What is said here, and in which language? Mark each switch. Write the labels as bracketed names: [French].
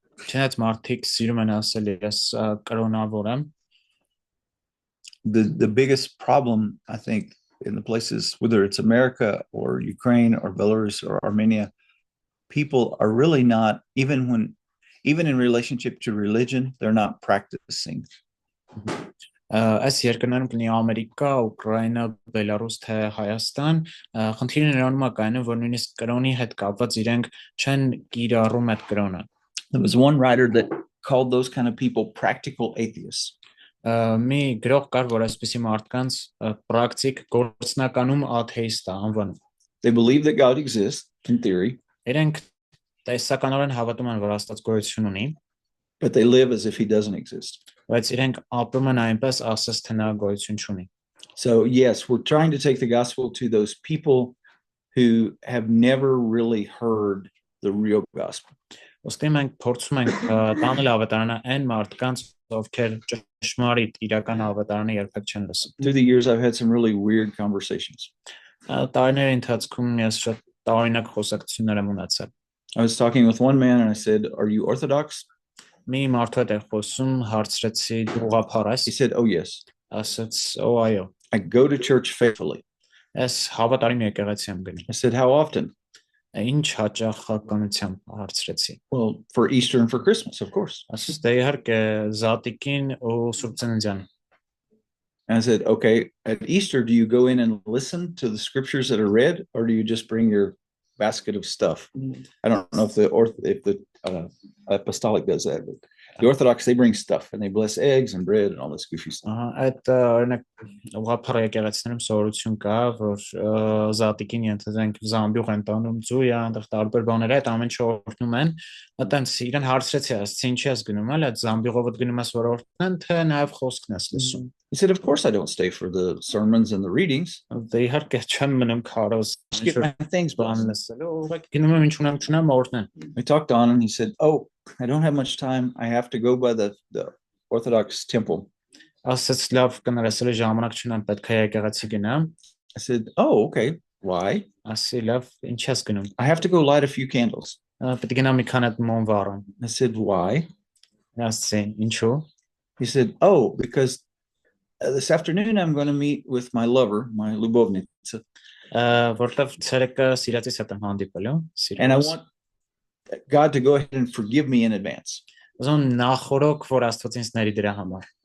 [Armenian] Չնայած մարդիկ սիրում են ասել ես կրոնավոր եմ, [English] the biggest problem, I think, in the places, whether it's America or Ukraine or Belarus or Armenia, people are really not, even in relationship to religion, they're not practicing. [Armenian] Այս երկրներում կլինի Ամերիկա, Ուկրաինա, Բելարուս, թե Հայաստան, խնդիրը նրանում է կայանում, որ նույնիսկ կրոնի հետ կապված իրենք չեն կիրառում այդ կրոնը։ [English] There was one writer that called those kind of people practical atheists. [Armenian] Մի գրող կար, որ այսպիսի մարդկանց պրակտիկ գործնականում աթեիստ է անվանում։ [English] They believe that God exists in theory, [Armenian] Իրենք տեսականորեն հավատում են, որ Աստված գոյություն ունի, [English] but they live as if he doesn't exist. [Armenian] բայց իրենք ապրում են այնպես, ասես թե նա գոյություն չունի։ [English] So yes, we're trying to take the gospel to those people who have never really heard the real gospel. [Armenian] Ոստի մենք փորձում ենք տանել ավետարանը այն մարդկանց, ովքեր ճշմարիտ իրական ավետարանը երբեք չեն լսել։ [English] Through the years, I've had some really weird conversations. [Armenian] Տարիների ընթացքում ես շատ տարօրինակ խոսակցություններ եմ ունեցել։ [English] I was talking with one man and I said, "Are you Orthodox?" [Armenian] Մի մարդու հետ եմ խոսում, հարցրեցի դու ուղղափառ ես, [English] He said, "Oh yes, [Armenian] ասաց օ այո, [English] I go to church faithfully." [Armenian] ես հավատարիմ եկեղեցի եմ գնում։ [English] I said, "How often?" [Armenian] Ինչ հաճախականությամբ հարցրեցի։ [English] Well, for Easter and for Christmas, of course. [Armenian] Ասաց դե իհարկե Զատիկին ու Սուրբ Ծննդյան։ [English] And I said, "Okay, at Easter, do you go in and listen to the scriptures that are read, or do you just bring your basket of stuff?" I don't know if the apostolic does that, but the Orthodox, they bring stuff and they bless eggs and bread and all this goofy stuff. [Armenian] Այդ օրինակ ուղղափառ եկեղեցիներում սովորություն կա, որ Զատիկին ենթադրենք զամբյուղ են տանում, ծույլ է, այնտեղ տարբեր բաներ այդ ամեն ինչ օրհնում են։ Այտենց իրեն հարցրեցի, ասեցի ինչի ես գնում, այդ զամբյուղով գնում ես որ օրհնեն, թե նաև խոսքն ես լսում։ [English] He said, "Of course I don't stay for the sermons and the readings. [Armenian] Դե իհարկե չեմ մնում քարոզ, [English] Just get my things [Armenian] բան [English] blessed." [Armenian] լսելու, ուղղակի գնում եմ ինչ ունեմ, չունեմ օրհնեն։ [English] We talked on and he said, "Oh, I don't have much time. I have to go by the Orthodox temple." [Armenian] Ասաց լավ կներեսել ժամանակ չունեմ, պետք է եկեղեցի գնամ։ [English] I said, "Oh, okay. Why?" [Armenian] Ասի լավ, ինչ ես գնում։ [English] "I have to go light a few candles." [Armenian] Պետք է գնամ մի քանի մոմ վառեմ։ [English] I said, "Why?" [Armenian] Ասի ինչու։ [English] He said, "Oh, because this afternoon I'm going to meet with my lover, my Lubovnitsa, [Armenian] Որտեվ ցերեկը սիրածիս հետ եմ հանդիպել, [English] and I [Armenian] սիրելիս։ [English] want God to go ahead and forgive me in advance." [Armenian] Ուզում նախորոք, որ Աստված ինձ ների դրա համար։